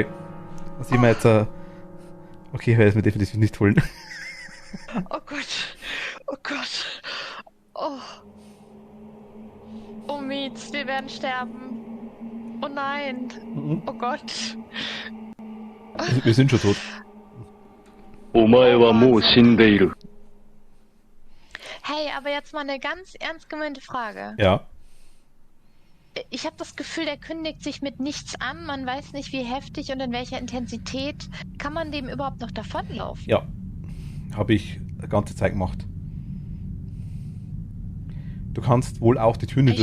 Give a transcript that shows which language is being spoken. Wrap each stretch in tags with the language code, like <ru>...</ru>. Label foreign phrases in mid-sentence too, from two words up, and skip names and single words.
<de>Dann sehen wir jetzt, okay, ich werde es mir definitiv nicht holen. Oh Gott. Oh Gott. Oh. Oh Mietz, wir werden sterben. Oh nein. Mhm. Oh Gott. Wir sind schon tot.</de> <ja>お前はもう死んでいる。</ja> <de>Hey, aber jetzt mal eine ganz ernst gemeinte Frage. Ja. Ich habe das Gefühl, der kündigt sich mit nichts an. Man weiß nicht, wie heftig und in welcher Intensität. Kann man dem überhaupt noch davonlaufen? Ja. Habe ich die ganze Zeit gemacht. Du kannst wohl auch die Tür nicht</de>